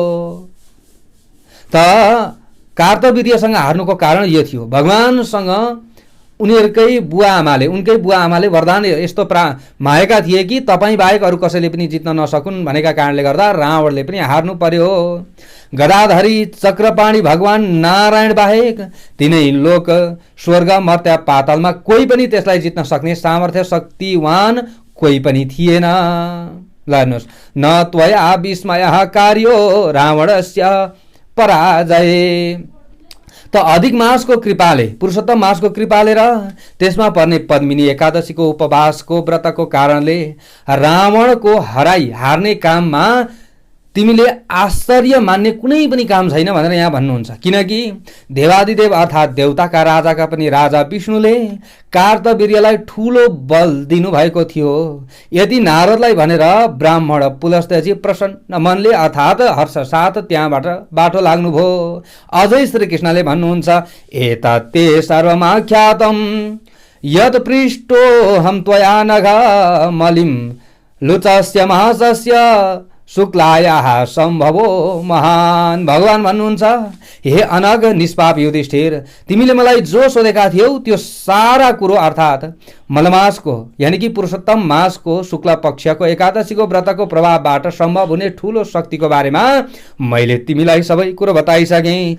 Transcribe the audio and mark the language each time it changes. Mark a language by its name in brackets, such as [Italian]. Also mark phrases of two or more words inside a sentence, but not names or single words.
[Nepali] त कार्तवीर्यसँग हार्नुको कारण यो थियो, भगवानसँग उनकै बुवा आमाले वरदान यस्तो मागेका थिए कि तपाईँ बाहेक अरू कसैले पनि जित्न नसकुन् भनेका कारणले गर्दा रावणले पनि हार्नु पर्यो। गदाधरी चक्रपाणी भगवान नारायण बाहेक तीनै लोक स्वर्ग मर्त्य पातालमा कोही पनि त्यसलाई जित्न सक्ने सामर्थ्य शक्तिवान कोही पनि थिएन। ल हेर्नुहोस्, [Sanskrit] न त्वया विस्मयः कार्यो रावणस्य पराजय। [Nepali] त अधिक मासको कृपाले पुरुषोत्तम मासको कृपाले र त्यसमा पर्ने पद्मिनी एकादशीको उपवासको व्रतको कारणले रावणको हार्ने काममा तिमीले आश्चर्य मान्ने कुनै पनि काम छैन भनेर यहाँ भन्नुहुन्छ। किनकि देवादिदेव अर्थात् देवताका राजाका पनि राजा विष्णुले कार्तवीर्यलाई ठुलो बल दिनुभएको थियो। यदि नारदलाई भनेर ब्राह्मण पुलस्त्यजी प्रसन्न मनले अर्थात् हर्ष साथ त्यहाँबाट बाटो लाग्नुभयो। अझै श्रीकृष्णले भन्नुहुन्छ, [Sanskrit] एतत्ते सर्वमाख्यातम यत् पृष्टो हम त्वया नघ मलिम लुचस्य महासस्य शुक्लायाः सम्भवो महान। [Nepali] भगवान भन्नुहुन्छ, हे अनग निष्पाप युधिष्ठिर, तिमीले मलाई जो सोधेका थियौ त्यो सारा कुरो अर्थात् मलमासको यानि कि पुरुषोत्तम मासको शुक्ल पक्षको एकादशीको व्रतको प्रभावबाट सम्भव हुने ठुलो शक्तिको बारेमा मैले तिमीलाई सबै कुरो बताइसकेँ।